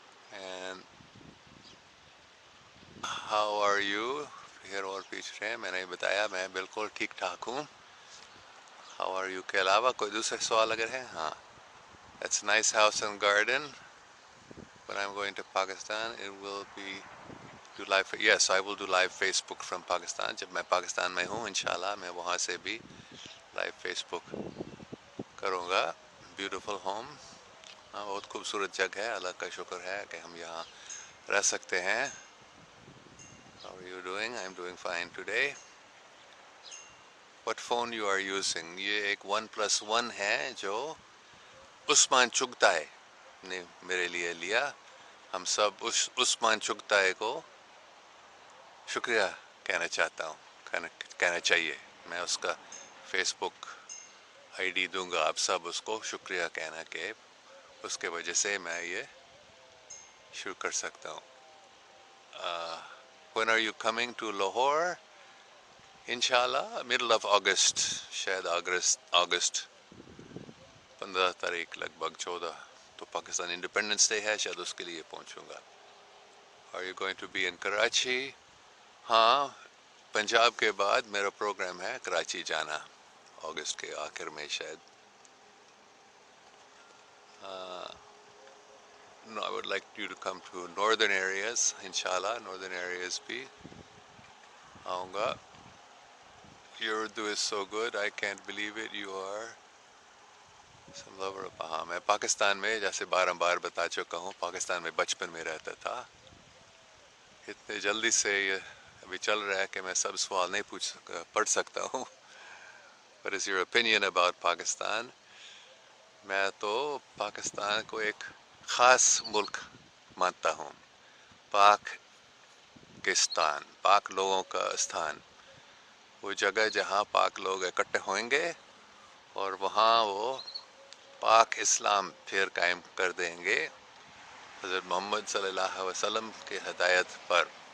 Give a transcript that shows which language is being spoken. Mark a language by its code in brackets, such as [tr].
[en] And how are you? [ur] پھر اور پوچھ رہے ہیں. میں نے بتایا میں بالکل ٹھیک ٹھاک ہوں. [en] how are you [ur] کے علاوہ کوئی دوسرے سوال اگر ہے؟ ہاں. [en] It's a nice house and garden. When I'm going to Pakistan, it will be do live. Yes, I will do live Facebook from Pakistan. [ur] جب میں پاکستان میں ہوں انشاءاللہ میں وہاں سے بھی لائیو فیس بک کروں گا. [en] beautiful home, [ur] بہت خوبصورت جگہ ہے. اللہ کا شکر ہے کہ ہم یہاں رہ سکتے ہیں. [en] How are you doing? I'm doing fine today. What phone you are using? [ur] یہ ایک OnePlus 1 ہے جو عثمان چغتائی نے میرے لیے لیا. ہم سب عثمان چغتائی کو شکریہ کہنا چاہتا ہوں, کہنا چاہیے. میں اس کا فیس بک آئی ڈی دوں گا, آپ سب اس کو شکریہ کہنا کہ اس کے وجہ سے میں یہ شروع کر سکتا ہوں. [en] When are you coming to Lahore? [ur] انشاءاللہ [en] middle of August, [ur] شاید اگست 15 تاریخ لگ بھگ 14. تو پاکستان انڈیپینڈنس ڈے ہے, شاید اس کے لیے پہنچوں گا. [en] Are you going to be in Karachi? [ur] ہاں, پنجاب کے بعد میرا پروگرام ہے کراچی جانا اگست کے آخر میں شاید. [en] No, I would like you to come to northern areas. [ur] انشاءاللہ northern areas بھی آؤں گا. [en] Your Urdu is so good, I can't believe it. You are some lover of. [ur] ہاں, میں پاکستان میں جیسے بار بتا چکا ہوں, پاکستان میں بچپن میں رہتا تھا. اتنے جلدی سے یہ ابھی چل رہا ہے کہ میں سب سوال نہیں پڑھ سکتا ہوں. [en] What is your opinion about Pakistan? [ur] میں تو پاکستان کو ایک خاص ملک مانتا ہوں. پاکستان, پاک لوگوں کا استھان, وہ جگہ جہاں پاک لوگ اکٹھے ہوئیں گے اور وہاں وہ پاک اسلام پھر قائم کر دیں گے حضرت محمد صلی اللہ علیہ وسلم کے ہدایت پر.